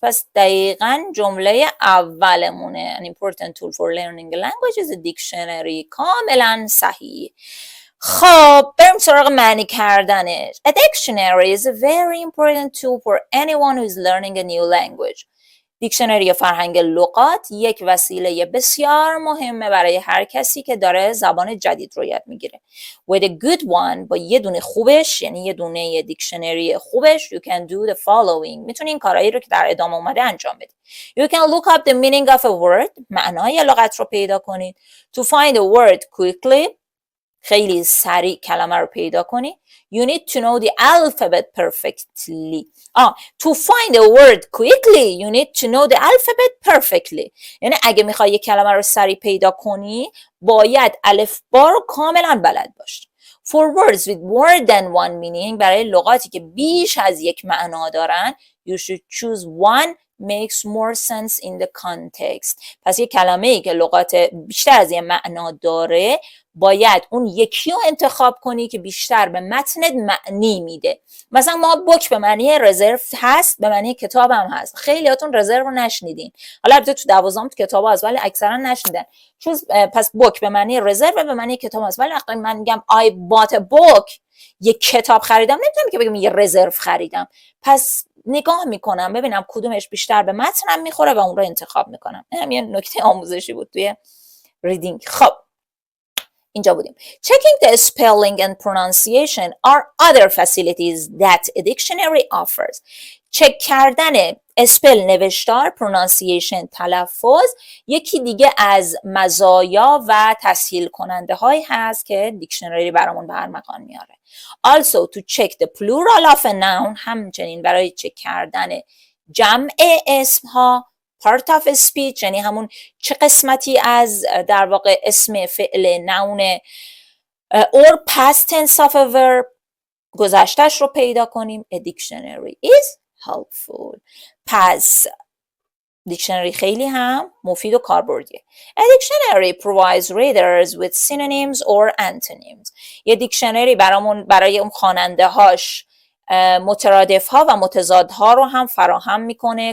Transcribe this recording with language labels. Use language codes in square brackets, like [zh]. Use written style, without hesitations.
[fa] پس دقیقاً جمله اولمونه. [en] An important tool for learning a language is a dictionary. [fa] کاملاً صحیح. خب بریم سراغ معنی کردنش. [en] A dictionary is a very important tool for anyone who is learning a new language. [fa] دیکشنری یا فرهنگ لغات یک وسیله بسیار مهمه برای هر کسی که داره زبان جدید رو یاد میگیره. [en] With a good one، [fa] با یه دونه خوبش، یعنی یه دونه دیکشنری خوبش، [en] you can do the following. [fa] میتونی این کارهایی رو که در ادامه اومده انجام بدی. [en] You can look up the meaning of a word. [fa] معنای لغت رو پیدا کنید. [en] To find a word quickly. [fa] خیلی سریع کلمه رو پیدا کنی. [en] You need to know the alphabet perfectly. To find a word quickly, you need to know the alphabet perfectly. [fa] یعنی اگه میخوای یک کلمه رو سریع پیدا کنی باید الفبا رو کاملا بلد باشی. [en] For words with more than one meaning، [fa] برای لغاتی که بیش از یک معنا دارن، [en] you should choose one makes more sense in the context. [fa] پس یک کلمه ای که لغات بیشتر از یک معنا داره باید اون یکی رو انتخاب کنی که بیشتر به متنت معنی میده. مثلا ما بوک به معنی رزرو هست، به معنی کتاب هم هست. خیلی هاتون رزرو رو نشنیدین. حالا البته تو 12ام تو کتاب هست ولی اکثرا نشنیدن. پس بوک به معنی رزرو و به معنی کتاب هست. ولی وقتی من میگم [en] I bought a book، [fa] یک کتاب خریدم، نمیتونم که بگم یه رزرو خریدم. پس نگاه میکنم ببینم کدومش بیشتر به متنم میخوره و اون رو انتخاب میکنم. این هم یه نکته آموزشی بود توی ریدینگ. خب اینجا بودیم. [en] Checking the spelling and pronunciation are other facilities that a dictionary offers. [fa] چک کردن اسپل نوشتار، pronunciation تلفظ، یکی دیگه از مزایا و تسهیل کننده هایی هست که دیکشنری برامون به ارمغان میاره. [en] Also to check the plural of a noun، [fa] همچنین برای چک کردن جمع اسم ها، [en] part of a speech [fa] یعنی همون چه قسمتی از در واقع اسم فعل نون [en] or past tense of a verb [fa] گذشتهش رو پیدا کنیم. [en] A dictionary is helpful. [fa] پس دیکشنری خیلی هم مفید و کاربردیه. [en] A dictionary provides readers with synonyms or antonyms. [fa] یه دیکشنری برای اون خواننده هاش مترادف ها و متضاد ها رو هم فراهم میکنه.